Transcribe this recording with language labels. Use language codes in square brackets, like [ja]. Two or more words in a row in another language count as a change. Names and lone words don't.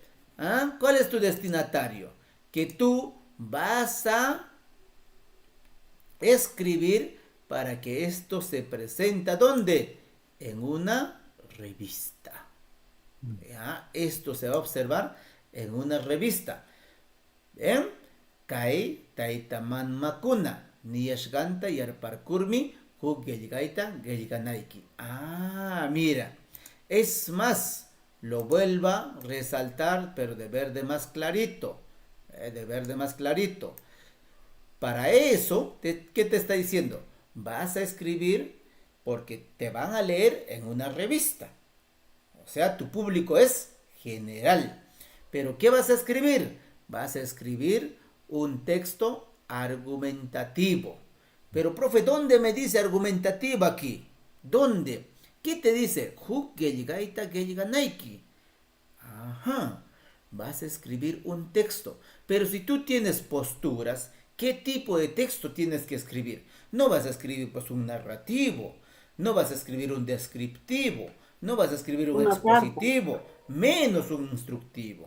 [es] ¿Cuál es tu destinatario? Que tú vas a escribir para que esto se presente. ¿Dónde? En una revista. ¿Ya? Esto se va a observar en una revista. ¿Bien? [qu] Kai taitaman makuna niyashganta yarparkurmi huk qillqayta qillqanayki. [es] Mira. Es más, lo vuelva a resaltar, pero de verde más clarito. De verde más clarito. Para eso, ¿qué te está diciendo? Vas a escribir porque te van a leer en una revista. O sea, tu público es general. Pero ¿qué vas a escribir? Vas a escribir un texto argumentativo. Pero, profe, ¿dónde me dice argumentativo aquí? ¿Dónde? ¿Qué te dice? [qu] Huk qillqayta qillqanayki. [es] Vas a escribir un texto. Pero si tú tienes posturas, ¿qué tipo de texto tienes que escribir? No vas a escribir pues un narrativo, no vas a escribir un descriptivo, no vas a escribir un expositivo, menos un instructivo.